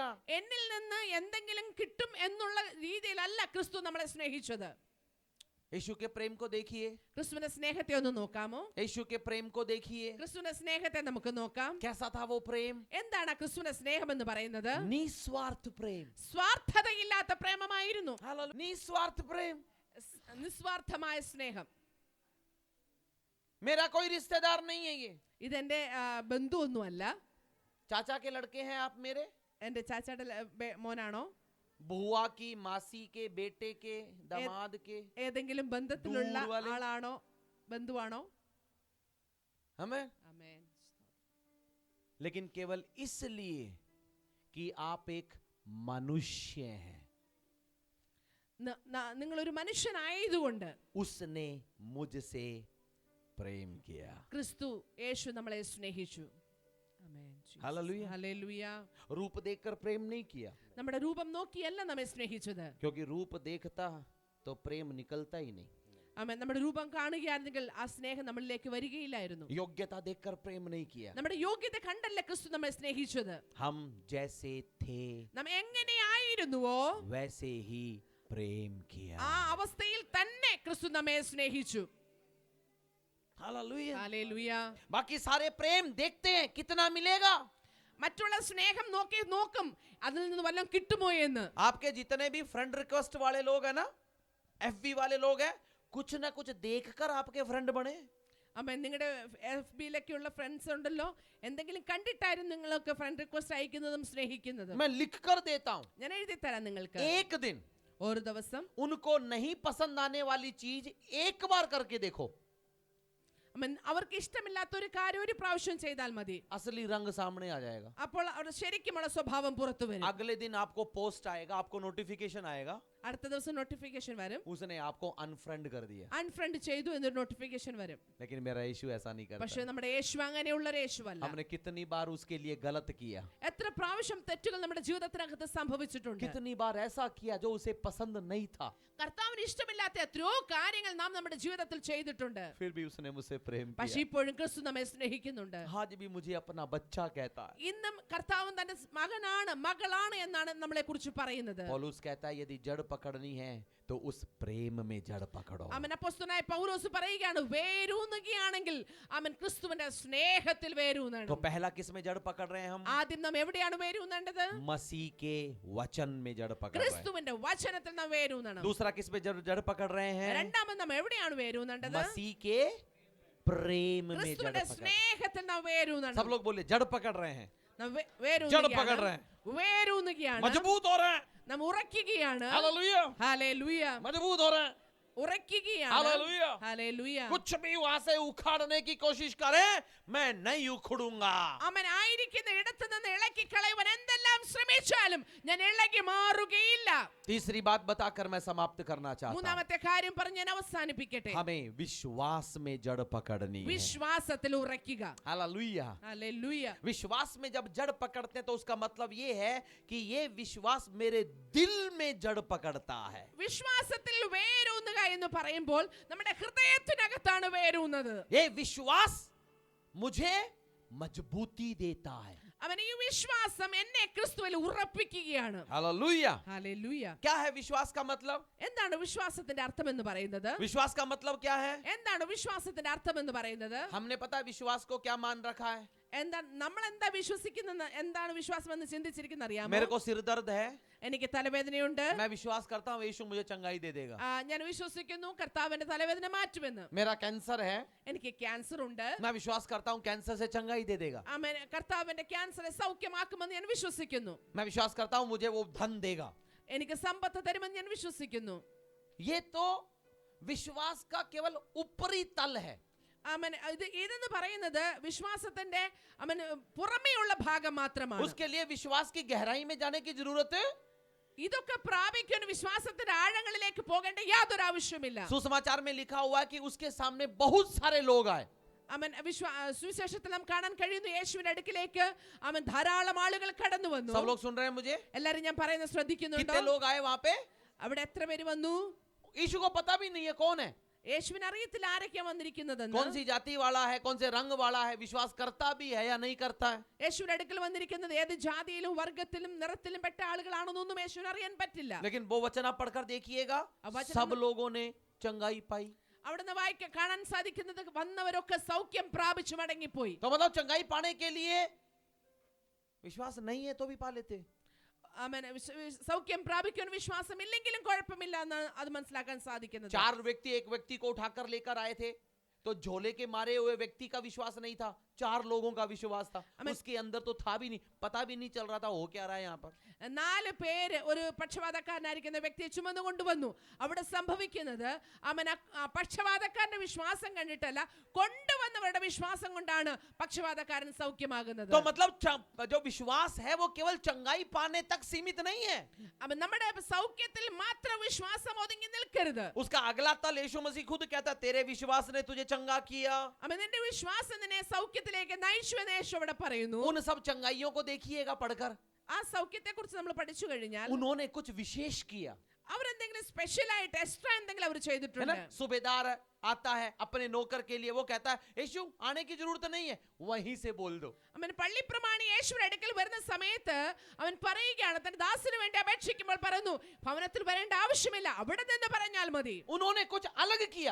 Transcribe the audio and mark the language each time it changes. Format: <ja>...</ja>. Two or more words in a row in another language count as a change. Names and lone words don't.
<ml>എന്നിൽ നിന്ന് എന്തെങ്കിലും കിട്ടും എന്നുള്ള രീതിയിലല്ല ക്രിസ്തു നമ്മളെ സ്നേഹിച്ചത്.</ml> <hi>यीशु के प्रेम को देखिए.</hi> <ml>ക്രിസ്തുവിന്റെ സ്നേഹത്തെ ഒന്ന് നോക്കാമോ?</ml> <hi>यीशु के प्रेम को देखिए.</hi> <ml>ക്രിസ്തുവിന്റെ സ്നേഹത്തെ നമുക്ക് നോക്കാം.</ml> <hi>कैसा था वो प्रेम?</hi> <ml>എന്താണ് ക്രിസ്തുവിന്റെ സ്നേഹം എന്ന് പറയുന്നത്?</ml> <hi>निस्वार्थ प्रेम.</hi> <ml>സ്വാർത്ഥതയില്ലാത്ത പ്രേമമായിരുന്നു.</ml> <hi>निस्वार्थ प्रेम.</hi> <ml>നിസ്വാർത്ഥമായ സ്നേഹം.</ml> <hi>मेरा कोई रिश्तेदार नहीं है ये.</hi> <ml>ഇതെന്റെ ബന്ധുവൊന്നുമല്ല.</ml> <hi>चाचा के लड़के हैं आप मेरे.</hi> <ml>എന്റെ ചാച്ചായുടെ മോനാണോ?</ml> <hi>बुआ की, मासी के, बेटे के, दामाद के.</hi> <ml>ഏതെങ്കിലും ബന്ധത്തിലുള്ള</ml> <hi>दूर वाले.</hi> <ml>ആളാണോ? ബന്ധുവാണോ?</ml> <hi>हमें</hi> <ml>ആമേൻ.</ml> <hi>लेकिन केवल इसलिए कि आप एक मनुष्य हैं,</hi> <ml>നിങ്ങളൊരു മനുഷ്യനായതുകൊണ്ട്</ml> <hi>उसने मुझसे प्रेम किया.</hi> <ml>ക്രിസ്തു യേശു നമ്മളെ സ്നേഹിച്ചു. ആമേൻ.</ml> <hi>हालेलुया.</hi> <ml>ഹല്ലേലൂയ.</ml> <hi>रूप देखकर प्रेम नहीं किया,</hi> <ml>നമ്മുടെ രൂപം നോക്കിയല്ല നമ്മെ സ്നേഹിച്ചത്.</ml> <hi>क्योंकि रूप देखता तो प्रेम निकलता ही नहीं.</hi> <ml>ആമേൻ. നമ്മുടെ രൂപം കാണുകയായിരുന്നെങ്കിൽ ആ സ്നേഹം നമ്മളിലേക്ക് വരികയില്ലായിരുന്നു.</ml> <hi>योग्यता देखकर प्रेम नहीं किया.</hi> <ml>നമ്മുടെ യോഗ്യത കണ്ടല്ല ക്രിസ്തു നമ്മെ സ്നേഹിച്ചത്.</ml> <hi>हम जैसे थे</hi> <ml>നാം എങ്ങനെയായിരുന്നുവോ</ml> <hi>वैसे ही प्रेम किया.</hi> <ml>ആ അവസ്ഥയിൽ തന്നെ ക്രിസ്തു നമ്മെ സ്നേഹിച്ചു.</ml> <hi>हालेलुया.</hi> <ml>ഹല്ലേലൂയ.</ml> <hi>बाकी सारे प्रेम देखते हैं कितना मिलेगा.</hi> <ml>മറ്റുള്ള സ്നേഹം നോക്കും അതിൽ നിന്ന് വല്ലതും കിട്ടുമോ എന്ന്.</ml> <hi>आपके जितने भी</hi> <en>friend request</en> <hi>वाले लोग हैं ना, एफबी वाले लोग हैं, कुछ ना कुछ देखकर आपके फ्रेंड बने.</hi> <ml>അമ്മ നിങ്ങളുടെ FB-യിലൊക്കെയുള്ള ഫ്രണ്ട്സ് ഉണ്ടല്ലോ, എന്തെങ്കിലും കണ്ടിട്ടായിരുന്നു നിങ്ങളൊക്കെ</ml> <en>friend request</en> <ml>അയക്കുന്നതും സ്നേഹിക്കുന്നതും.</ml> <hi>मैं लिख कर देता हूं.</hi> <ml>ഞാൻ എഴുതി തരാം നിങ്ങൾക്ക്.</ml> <hi>एक दिन</hi> <ml>ഒരു ദിവസം</ml> <hi>उनको नहीं पसंद आने वाली चीज एक बार करके देखो,</hi> <ml>അവർക്ക് ഇഷ്ടമില്ലാത്ത ഒരു കാര്യം ഒരു പ്രാവശ്യം ചെയ്താൽ മതി,</ml> <hi>असली रंग सामने आ जाएगा।</hi> <ml>അപ്പോൾ അവരുടെ ശരിക്കുമുള്ള സ്വഭാവം പുറത്തു വരും.</ml> <hi>अगले दिन आपको पोस्ट आएगा, आपको नोटिफिकेशन आएगा,</hi> <ml>അടുത്ത ദിവസം നോട്ടിഫിക്കേഷൻ വരും,</ml> <hi>उसने आपको अनफ्रेंड कर दिया।</hi> <ml>അൺഫ്രണ്ട് ചെയ്തു എന്നൊരു നോട്ടിഫിക്കേഷൻ വരും.</ml> <hi>लेकिन मेरा यीशु ऐसा नहीं करता।</hi> <ml>പക്ഷേ നമ്മുടെ യേശു അങ്ങനെയുള്ള ഒരു യേശുവല്ല.</ml> <hi>हमने कितनी बार उसके लिए गलत किया,</hi> <ml>എത്ര പ്രാവശ്യം തെറ്റുകൾ നമ്മുടെ ജീവിതത്തിനകത്ത് സംഭവിച്ചിട്ടുണ്ട്.</ml> <hi>कितनी बार ऐसा किया जो उसे पसंद नहीं था,</hi> <ml>കർത്താവിന് ഇഷ്ടമില്ലാത്ത എത്രയോ കാര്യങ്ങൾ നാം നമ്മുടെ ജീവിതത്തിൽ ചെയ്തിട്ടുണ്ട്.</ml> <hi>फिर भी उसने मुझसे प्रेम</hi> <ml>പക്ഷേ</ml> <hi>किया।</hi> <ml>ഇപ്പോഴും ക്രിസ്തു നമ്മെ സ്നേഹിക്കുന്നുണ്ട്.</ml> <hi>आज भी मुझे अपना बच्चा कहता है।</hi> <ml>ഇന്നും കർത്താവ് തന്റെ മകനാണ് മകളാണ് എന്നാണ് നമ്മളെ കുറിച്ച് പറയുന്നത്.</ml> <hi>पौलुस कहता है यदि जड़ पकड़नी है तो उस प्रेम में जड़ पकड़ो।</hi> <ml>അവൻ അപ്പോസ്തലനായ പൗലോസ് പറയുകയാണ്, വേരൂന്നുകയാണെങ്കിൽ അവൻ ക്രിസ്തുവിന്റെ സ്നേഹത്തിൽ വേരൂന്നണം.</ml> <hi>तो पहला किस में जड़ पकड़ रहे हैं हम?</hi> <ml>ആദ്യം നാം എവിടെയാണ് വേരൂന്നേണ്ടത്?</ml> <hi>मसीह के वचन में जड़ पकड़ रहे हैं।</hi> <ml>ക്രിസ്തുവിന്റെ വചനത്തിൽ നാം വേരൂന്നണം.</ml> <hi>दूसरा किस में जड़ पकड़ रहे हैं?</hi> <ml>രണ്ടാമത് നാം എവിടെയാണ് വേരൂന്നേണ്ടത്?</ml> <hi>मसीह के प्रेम में जड़</hi> <ml>ക്രിസ്തുവിന്റെ</ml> <hi>पकड़।</hi> <ml>സ്നേഹത്തിൽ നാം വേരൂന്നണം.</ml> <hi>सब लोग बोले जड़ पकड़ रहे हैं,</hi> <ml>നാം</ml> <hi>जड़ पकड़ रहे हैं,</hi> <ml>വേരൂന്നുകയാണ്,</ml> <hi>मजबूत हो रहे हैं।</hi> <ml>നാം ഉറയ്ക്കുകയാണ്.</ml> <hi>हालेलुया,</hi> <ml>ഹല്ലേലൂയ,</ml> <hi>मजबूत हो रहे हैं।</hi> <ml>ഉറയ്ക്കുകയാണ്.</ml> <hi>हालेलुया।</hi> <ml>ഹല്ലേലൂയ.</ml> <hi>कुछ भी वहां से उखाड़ने की कोशिश करे, मैं नहीं उखड़ूंगा।</hi> <ml>അവൻ ആയിരിക്കുന്ന ഇടത്ത് നിന്ന് ഇളക്കി കളയുവാൻ എന്തെല്ലാം ശ്രമിച്ചാലും ഞാൻ ഇളകി മാറുകയില്ല.</ml> <hi>तीसरी बात बताकर मैं समाप्त करना चाहता हूं।</hi> <ml>മൂന്നാമത്തെ കാര്യം പറഞ്ഞ് ഞാൻ അവസാനിപ്പിക്കട്ടെ.</ml> <hi>हमें विश्वास में जड़ पकड़नी है।</hi> <ml>വിശ്വാസത്തിൽ ഉറയ്ക്കുക.</ml> <hi>हालेलुया।</hi> <ml>ഹല്ലേലൂയ.</ml> <hi>विश्वास में जब जड़ पकड़ते हैं तो उसका मतलब ये है कि ये विश्वास मेरे दिल में जड़ पकड़ता है।</hi> <ml>വിശ്വാസത്തിൽ വേരൂന്നുക എന്ന് പറയുമ്പോൾ നമ്മുടെ ഹൃദയത്തിനകത്താണ് വേരൂന്നത്.</ml> <hi>ये विश्वास मुझे मजबूती देता है।</hi> <ml>അവൻ ഈ വിശ്വാസം എന്നെ ക്രിസ്തുവിൽ ഉറപ്പിക്കുകയാണ്.</ml> <hi>हालेलुया।</hi> <ml>ഹല്ലേലൂയ.</ml> <hi>क्या है विश्वास का मतलब?</hi> <ml>എന്താണ് വിശ്വാസത്തിന്റെ അർത്ഥം എന്ന് പറയുന്നത്?</ml> <hi>विश्वास का मतलब क्या है?</hi> <ml>എന്താണ് വിശ്വാസത്തിന്റെ അർത്ഥം എന്ന് പറയുന്നത്?</ml> <hi>हमने पता है विश्वास को क्या मान रखा है।</hi> <ml>എന്താ നമ്മൾ എന്താ വിശ്വസിക്കുന്നത്, എന്താണ് വിശ്വാസം എന്ന് ചിന്തിച്ചിരിക്കുന്ന അറിയാമോ?</ml> <hi>मेरे को सिर दर्द है,</hi> <ml>എനിക്ക് തലവേദനയുണ്ട്,</ml> <hi>मैं विश्वास करता हूँ यीशु मुझे चंगाई दे देगा।</hi> <ml>ഞാൻ വിശ്വസിക്കുന്നു കർത്താവിന്റെ തലവേദന മാറ്റുമെന്ന്.</ml> <hi>मेरा कैंसर है,</hi> <ml>എനിക്ക് ക്യാൻസർ ഉണ്ട്,</ml> <hi>मैं विश्वास करता हूँ कैंसर से चंगाई दे देगा।</hi> <ml>കർത്താവിന്റെ ക്യാൻസറെ സൗഖ്യമാക്കുമെന്ന് ഞാൻ വിശ്വസിക്കുന്നു.</ml> <hi>मैं विश्वास करता हूँ मुझे वो धन देगा।</hi> <ml>എനിക്ക് സമ്പത്ത് തരുമെന്ന് ഞാൻ വിശ്വസിക്കുന്നു.</ml> <hi>ये तो विश्वास का केवल ऊपरी तल है।</hi> <ml>ഇതെന്ന് പറയുന്നത് വിശ്വാസത്തിന്റെ പുറമേയുള്ള ഭാഗം മാത്രമാണ്.</ml> <hi>उसके लिए विश्वास की गहराई में जाने की जरूरत है।</hi> <ml>ഇതൊക്കെ പ്രാപിക്കാൻ വിശ്വാസത്തിന്റെ ആഴങ്ങളിലേക്ക് പോകേണ്ട യാതൊരു ആവശ്യമില്ല.</ml> <hi>सुसमाचार में लिखा हुआ है कि उसके सामने बहुत सारे लोग आए।</hi> <ml>സുവിശേഷത്തിൽ നാം കാണാൻ കഴിയുന്നു, യേശുവിന്റെ അടുക്കിലേക്ക് ധാരാളം ആളുകൾ കടന്നു വന്നു.</ml> <hi>सब लोग सुन रहे हैं मुझे?</hi> <ml>എല്ലാരും ഞാൻ പറയുന്നത് ശ്രദ്ധിക്കുന്നുണ്ടോ?</ml> <hi>कितने लोग आए वहां पे?</hi> <ml>അവിടെ എത്ര പേര് വന്നു?</ml> <hi>यीशु को पता भी नहीं है कौन है,</hi> <ml>യേശുവിന് അറിയത്തില്ല ആരൊക്കെയാ വന്നിരിക്കുന്നതെന്ന്.</ml> <hi>कौन सी जाति वाला है, कौन से रंग वाला है, विश्वास करता भी है या नहीं करता है।</hi> <ml>യേശുവിന്റെ അടുക്കൽ വന്നിരിക്കുന്നത് ഏത് ജാതിയിലും വർഗത്തിലും നിറത്തിലും പെട്ട ആളുകളാണെന്നൊന്നും യേശുവിന് അറിയാൻ പറ്റില്ല.</ml> <hi>लेकिन वो वचन आप पढ़कर देखिएगा, वचन सब लोगों ने चंगाई पाई।</hi> <ml>അവിടുന്ന് വായിക്കാൻ കാണാൻ സാധിക്കുന്നത് വന്നവരൊക്കെ സൗഖ്യം പ്രാപിച്ചു മടങ്ങിപ്പോയി.</ml> <hi>तो मतलब चंगाई पाने के लिए विश्वास नहीं है तो भी पा लेते।</hi> <ml>സൗഖ്യം പ്രാപിക്കാൻ വിശ്വാസം ഇല്ലെങ്കിലും കുഴപ്പമില്ല എന്ന് അത് മനസ്സിലാക്കാൻ സാധിക്കുന്നത്.</ml> <hi>4 व्यक्ति एक व्यक्ति को उठाकर लेकर आए थे, तो झोले के मारे हुए व्यक्ति का विश्वास नहीं था, 4 लोगों का विश्वास था। उसके अंदर तो था भी नहीं, पता भी नहीं चल रहा था हो क्या रहा है यहाँ पर।</hi> <ml>4 പേര് ഒരു പക്ഷപാതക്കാരനായിരിക്കുന്ന വ്യക്തിയെ ചുമന്നു കൊണ്ടുവന്നു. അവിടെ സംഭവിക്കുന്നത് പക്ഷപാതക്കാരന്റെ വിശ്വാസം കണ്ടിട്ടല്ല, കൊണ്ടുവന്നവരുടെ വിശ്വാസം കൊണ്ടാണ് പക്ഷപാതക്കാരൻ സൗഖ്യമാകുന്നത്.</ml> <hi>तो मतलब जो विश्वास है वो केवल चंगाई पाने तक सीमित नहीं है।</hi> <ml>നമ്മുടെ സൗഖ്യത്തിൽ മാത്രം വിശ്വാസം ഒതുങ്ങി നിൽക്കരുത്.</ml> <hi>उसका अगला तल यीशु मसीह खुद कहता है, तेरे विश्वास ने तुझे चंगा किया।</hi> <ml>നിന്റെ വിശ്വാസം നിന്നെ സൗഖ്യത്തിലേക്ക് നയിച്ചു എന്ന് യേശു അവിടെ പറയുന്നു.</ml> <hi>उन सब चंगाइयों को देखिएगा पढ़कर,</hi> <ml>ആ സൗഖ്യത്തെ കുറിച്ച് നമ്മൾ പഠിച്ചു കഴിഞ്ഞാൽ</ml> <hi>उन्होंने कुछ विशेष किया।</hi> <ml>അവരെന്തെങ്കിലും സ്പെഷ്യൽ ആയിട്ട് എക്സ്ട്രാ എന്തെങ്കിലും അവർ</ml> <hi>है ना?</hi> <ml>ചെയ്തിട്ടുണ്ട്.</ml> <hi>सूबेदार आता है अपने नौकर के लिए, वो कहता है यीशु आने की जरूरत नहीं है, वहीं से बोल दो।</hi> <ml>പള്ളിപ്രമാണി യേശുവിന്റെ അടുക്കൽ വരുന്ന സമയത്ത് അവൻ പറയുകയാണ്, തന്റെ ദാസന് വേണ്ടി അപേക്ഷിക്കുമ്പോൾ പറയുന്നു, ഭവനത്തിൽ വരേണ്ട ആവശ്യമില്ല, അവിടെ നിന്ന് പറഞ്ഞാൽ മതി.</ml> <hi>उन्होंने कुछ अलग किया।</hi>